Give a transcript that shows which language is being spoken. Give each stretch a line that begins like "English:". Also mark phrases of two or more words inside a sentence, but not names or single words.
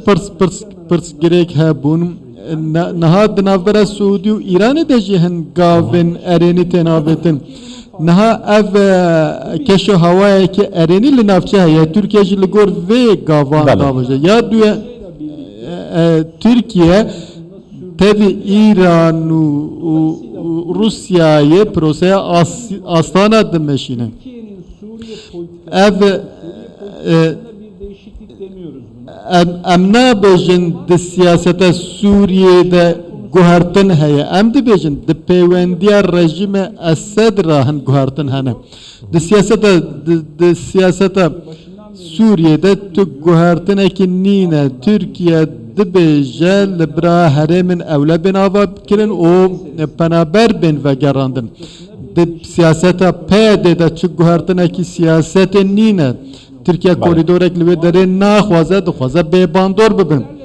Kurdish: pirs girêk hebûn niha di navbera Suudî û Îranê de jî hin gavên erênî tê navêtin niha ev keşo hawayekî erênî li navçe heye Tirkiye jî li gor vê gavan davêje ya duye Tirkiye tevî İran û Rusyayê proseya astana dimeşîne
Turkish: Türkiye'nin Suriye politikası bir değişiklik demiyoruz buna.
Kurdish: em nabêjin di siyaseta Sûriyê guhertin heye em dibêjin di peywendiya rejime Esed ra hin guhertin hene di siyaseta Sûriyê'de tu guhertinekî nîne Türkiye dibêje li bira herêmên ewle bên ava bikirin û penaber bên vegerandin di siyaseta PYD de çi guhertinekî siyasetên nîne Türkiye koridorek li wê derê naxwaze dixwaze bêbandor bibin